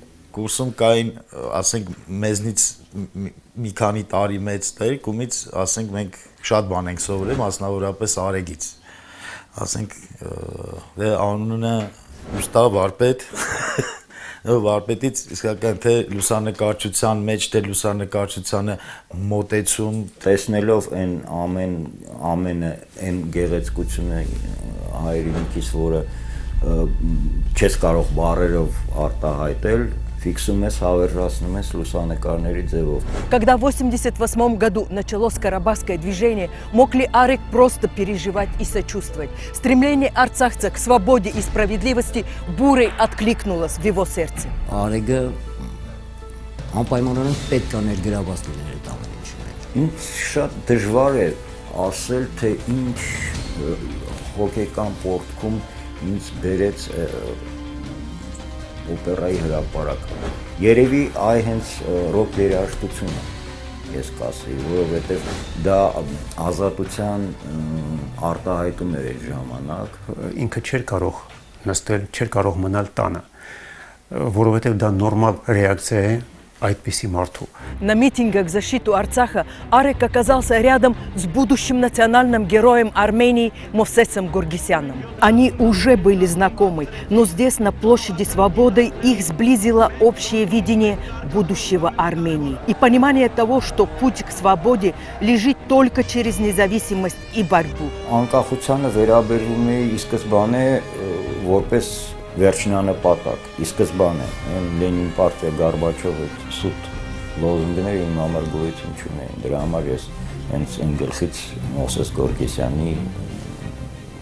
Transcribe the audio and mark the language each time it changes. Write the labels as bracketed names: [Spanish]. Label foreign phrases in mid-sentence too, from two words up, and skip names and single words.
[Armenian] Կուրսում կային, ասենք, մեզնից մի քանի տարի մեծ տերկումից, ասենք, մենք շատ բան ենք սովորել, մասնավորապես Արեգից։ Ասենք, դե անունը ուստա վարպետ, վարպետից իսկական թե լուսանկարչության մեջ, թե լուսանկարչությանը մոտեցում, Տեսնելով այն ամենը այն գեղեցկությունը հայրենիքից, որը չես կարող բառերով արտահայտել, ֆիքսում ես, հավերժացնում ես լուսանկարների ձևով։ [Russian] Когда в 1988 году началось Карабахское движение, мог ли Арег просто переживать и сочувствовать? Стремление арцахца к свободе и справедливости бурей откликнулось в его сердце. [Armenian] Արեգը անպայմանորեն պետք է ներգրաված լիներ այդ ամեն ինչի մեջ։ Ինձ շատ դժվար է ասել, թե ինչ հոգեկան պորտքում ինձ բերեց օպերայի հրապարակ։ Երևի այ հենց ռոք երաժշտությունը ես կասեի, որովհետև դա ազատության արտահայտում էր այդ ժամանակ։ Ինքը չէր կարող նստել, չէր կարող մնալ տանը, որովհետև դա նորմալ ռեակցիա է այդպիսի մարդու։ [Russian] На митингах в защиту Арцаха Арек оказался рядом с будущим национальным героем Армении Мовсесом Гургисяном. Они уже были знакомы, но здесь, на площади Свободы, их сблизило общее видение будущего Армении и понимание того, что путь к свободе лежит только через независимость и борьбу. [Armenian] Անկախությանը վերաբերվում է ի սկզբանե որպես վերջնանպատակ, ի սկզբանե Լենին պարտիա Գորբաչովը սուտ լոզունգները իմ համար գոյություն չունեին, դրա համար ես հենց այն գլխից Մովսես Գորգեսյանի կողքին էի։